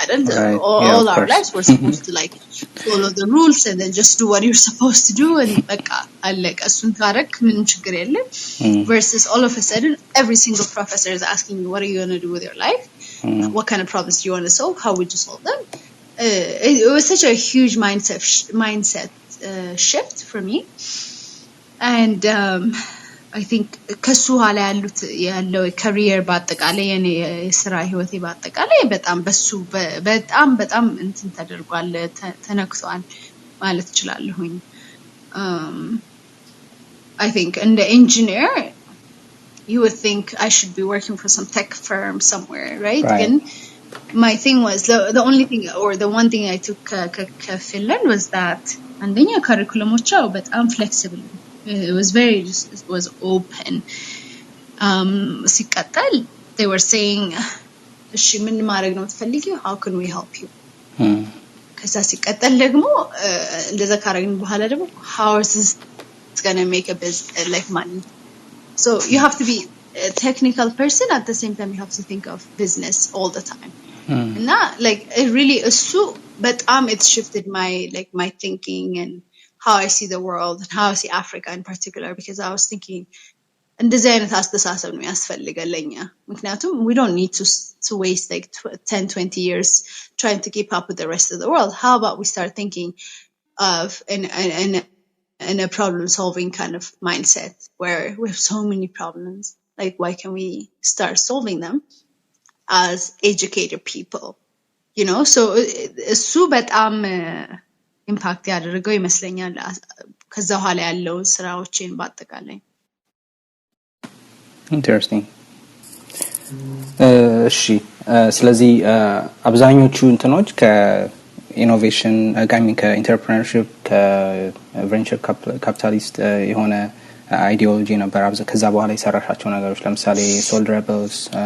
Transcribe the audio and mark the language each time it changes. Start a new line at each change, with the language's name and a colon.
English: I don't all our lives we're supposed to like follow the rules and then just do what you're supposed to do and
Amharic: በቃ አለቀ እሱን ካረክ ምንም ችግር የለም.
English: Versus all of a sudden every single professor is asking you what are you going to do with your life? What kind of problems do you want to solve? How would you solve them? It was such a huge mindset shift for me, and I think
Amharic: ከሱ ኋላ ያለው career በአጠቃላይ የኔ የስራ ህይወቴ በአጠቃላይ በጣም በሱ በጣም እንትን ተደርጓል ተነክቷል ማለት እችላለሁኝ.
English: I think in the engineer you would think I should be working for some tech firm somewhere, right? And my thing was the only thing or the one thing I took Finland was that
Amharic: አንደኛ ካሪኩለሞቻው በጣም flexible.
English: It was open.
Amharic: ሲቀጥል
English: they were saying
Amharic: እሺ ምን ማድረግ ነው የምትፈልጊው?
English: How can we help you?
Amharic: ከዛ ሲቀጥል ደግሞ እንደዛ ካረግን በኋላ ደግሞ
English: how is this going to make a business like money? So you have to be a technical person at the same time you have to think of business all the time. And like it really but it shifted my thinking and how I see the world and how I see Africa in particular, because I was thinking
Amharic: እንደዚህ አይነት አስተሳሰብ ነው ያስፈልገለኛ ምክንያቱም
English: we don't need to waste like 10-20 years trying to keep up with the rest of the world. How about we start thinking of in a problem solving kind of mindset where we have so many problems, like why can we start solving them as educated people, so
Amharic: እሱ በጣም ኢምፓክት ያደረገው ይመስለኛል ከዛ ኋላ ያለው ስራዎችን በአጠቃላይ. ኢንተረስቲንግ እሺ ስለዚህ አብዛኞቹ እንትኖች ከኢኖቬሽን ከኢንተርፕረነርሺፕ ከቬንቸር ካፒታሊስት የሆነ አይዲዮሎጂ ነበር ከዛ በኋላ የሰራሻቸው ነገሮች ለምሳሌ soleRebels,